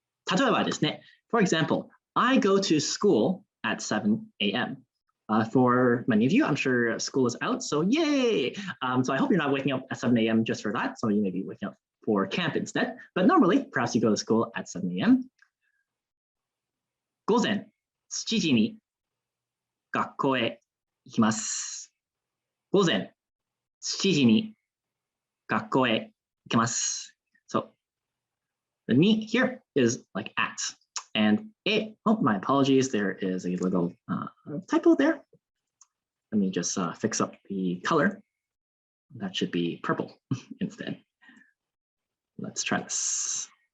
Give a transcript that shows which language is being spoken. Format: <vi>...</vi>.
<ja>例えばですね,</ja> <en>for example, I go to school at 7 a.m. For many of you, I'm sure school is out, so yay! So I hope you're not waking up at 7 a.m. just for that. Some of you may be waking up for camp instead, but normally, perhaps you go to school at 7 a.m.</en> <ja>午前7時に学校へ行きます。午前7時に学校へ行きます。</ja> <en>So the ni here is like at, and it, oh, my apologies, there is a little typo there. Let me just fix up the color. That should be purple instead. Let's try this.</en>